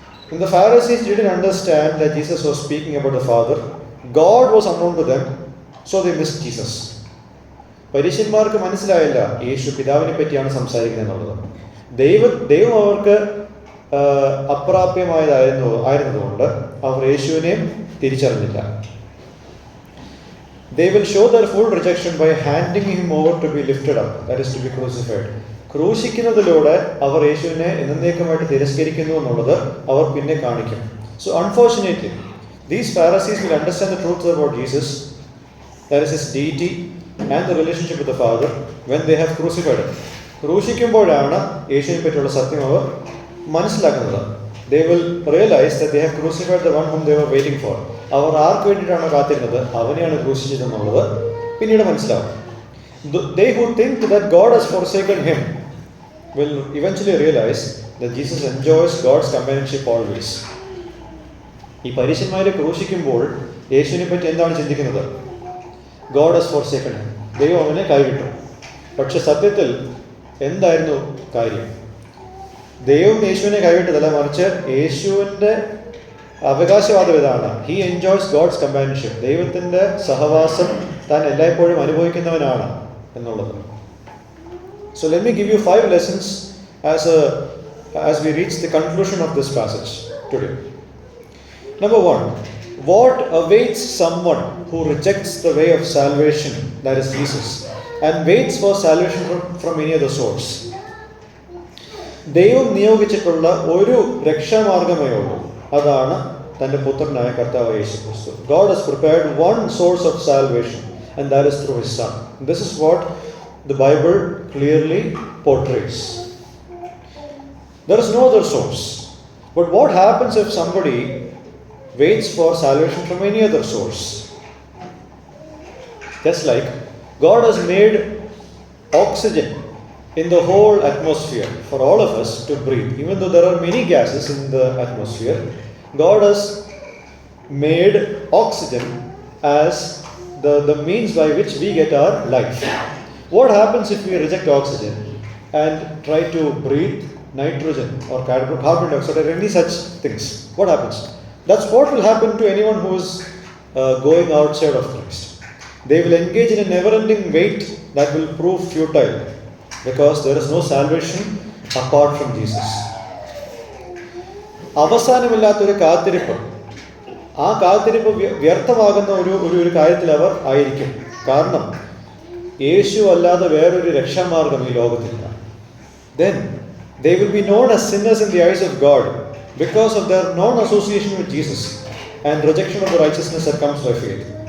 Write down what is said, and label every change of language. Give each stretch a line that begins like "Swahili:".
English: And the Pharisees didn't understand that Jesus was speaking about the Father. God was unknown to them, so they missed Jesus.
Malayalam: പരീശന്മാർക്ക് മനസ്സിലായില്ല യേശു പിതാവിനെ പറ്റിയാണ് സംസാരിക്കുന്നത് എന്നുള്ളത്. ദൈവം അവർക്ക് അപ്രാപ്യമായതായിരുന്നതുകൊണ്ട് അവർ യേശുവിനെയും തിരിച്ചറിഞ്ഞില്ല.
English: They will show their full rejection by handing him over to be lifted up, that is to be crucified.
Malayalam: ക്രൂശിക്കുന്നതിലൂടെ അവർ യേശുവിനെ എന്നേക്കുമായിട്ട് തിരസ്കരിക്കുന്നു എന്നുള്ളത് അവർ പിന്നെ കാണിക്കും.
English: So unfortunately, these Pharisees will understand the truth about Jesus, that is his deity and the relationship with the Father, when they have crucified him.
Malayalam: ക്രൂശിക്കുമ്പോഴാണ് യേശുവിനെ പറ്റിയുള്ള സത്യം അവർ മനസ്സിലാക്കുന്നത്.
English: They will realize that they have crucified the one whom they were waiting for.
Malayalam: അവർ ആർക്ക് വേണ്ടിയിട്ടാണ് കാത്തിരുന്നത്, അവനെയാണ് ക്രൂശിച്ചതെന്നുള്ളത് പിന്നീട് മനസ്സിലാവും.
English: They who think that God has forsaken him will eventually realize that Jesus enjoys God's companionship always.
Malayalam: ഈ പരീശന്മാരെ ക്രൂശിക്കുമ്പോൾ യേശുവിനെ പറ്റി എന്താണ് ചിന്തിക്കുന്നത്?
English: God has forsaken him.
Malayalam: ദൈവം അവനെ കൈവിട്ടു. പക്ഷെ സത്യത്തിൽ എന്തായിരുന്നു കാര്യം? ദൈവം യേശുവിനെ കൈവിട്ടതല്ല, മറിച്ച് യേശുവിൻ്റെ അവകാശവാദം ഇതാണ്:
English: He enjoys God's companionship.
Malayalam: ദൈവത്തിൻ്റെ സഹവാസം താൻ എല്ലായ്പ്പോഴും അനുഭവിക്കുന്നവനാണ് എന്നുള്ളത്.
English: So let me give you 5 lessons as we reach the conclusion of this passage today. Number 1, what awaits someone who rejects the way of salvation, that is Jesus, and waits for salvation from any other source?
Malayalam: ദൈവം നിയോഗിച്ചിട്ടുള്ള ഒരു രക്ഷാമാർഗമേ ഉള്ളൂ, അതാണ് തൻ്റെ പുത്രനായ കർത്താവ് യേശു ക്രിസ്തു.
English: God has prepared one source of salvation, and that is through his Son. This is what the Bible clearly portrays. There is no other source. But what happens if somebody waits for salvation from any other source? Just like God has made oxygen in the whole atmosphere for all of us to breathe. Even though there are many gases in the atmosphere, God has made oxygen as the means by which we get our life. What happens if we reject oxygen and try to breathe nitrogen or carbon dioxide or any such things? What happens? That's what will happen to anyone who is going outside of Christ. They will engage in a never-ending wait that will prove futile, because there is no salvation apart from Jesus.
Malayalam: അവസാനമില്ലാത്തൊരു കാത്തിരിപ്പ്, ആ കാത്തിരിപ്പ് വ്യർത്ഥമാകുന്ന ഒരു കാര്യത്തിൽ അവർ ആയിരിക്കും. കാരണം യേശു അല്ലാതെ വേറൊരു രക്ഷാമാർഗം ഈ ലോകത്തില്ല.
English: Then they will be known as sinners in the eyes of God because of their non-association with Jesus and rejection of the righteousness that comes by faith.